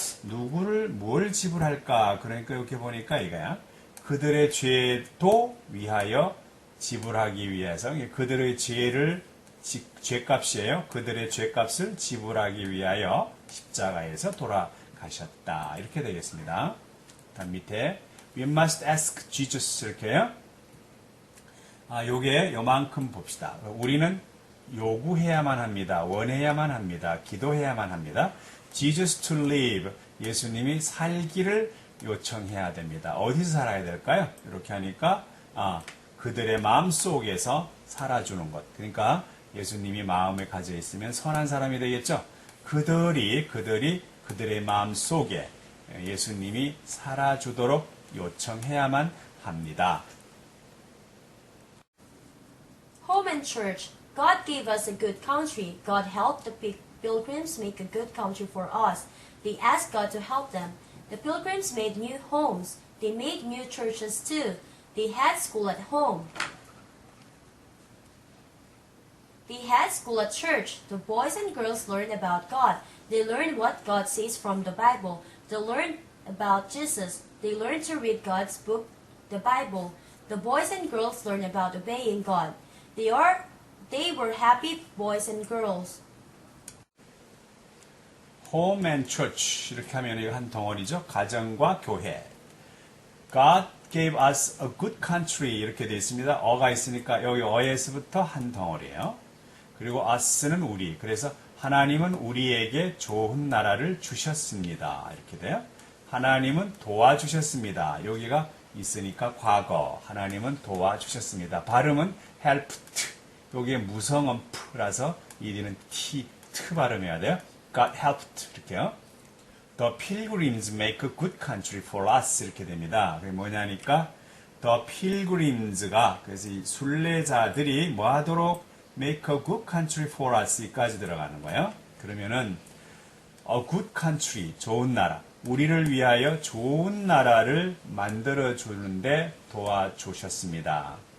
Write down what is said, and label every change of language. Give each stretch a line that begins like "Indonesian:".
Korean: 뭘 지불할까? 그러니까 이렇게 보니까 이거야. 그들의 죄도 위하여 지불하기 위해서 그들의 죄값이에요. 그들의 죄값을 지불하기 위하여 십자가에서 돌아가셨다. 이렇게 되겠습니다. 다음 밑에
English: We must ask Jesus 이렇게요.
Korean: 요게 요만큼 봅시다. 우리는 요구해야만 합니다. 원해야만 합니다. 기도해야만 합니다.
English: Jesus to live.
Korean: 예수님이 살기를 요청해야 됩니다. 어디서 살아야 될까요? 이렇게 하니까 그들의 마음 속에서 살아주는 것. 그러니까 예수님이 마음에 가져 있으면 선한 사람이 되겠죠. 그들의 마음 속에 예수님이 살아주도록 요청해야만 합니다.
English: Home and church. God gave us a good country. God helped the pilgrims make a good country for us. They asked God to help them. The pilgrims made new homes. They made new churches too. They had school at home. They had school at church. The boys and girls learned about God. They learned what God says from the Bible. They learned about Jesus. They learned to read God's book, the Bible. The boys and girls learned about obeying God. They were happy boys and girls. Home and church
Korean: 이렇게 하면 이거 한 덩어리죠. 가정과 교회.
English: God gave us a good country
Korean: 이렇게 되어 있습니다. 어가 있으니까 여기 어에서부터 한 덩어리예요. 그리고 us는 우리. 그래서 하나님은 우리에게 좋은 나라를 주셨습니다. 이렇게 돼요. 하나님은 도와주셨습니다. 여기가 있으니까 과거. 하나님은 도와주셨습니다. 발음은 helped. 여기에 무성음프라서 이리는 t 발음해야 돼요.
English: God helped
Korean: 이렇게요.
English: The pilgrims make a good country for us
Korean: 이렇게 됩니다. 그게 뭐냐니까
English: The pilgrims
Korean: 가 그래서 이 순례자들이 뭐 하도록
English: make a good country for us
Korean: 까지 들어가는 거예요. 그러면은
English: a good country
Korean: 좋은 나라 우리를 위하여 좋은 나라를 만들어 주는데 도와주셨습니다.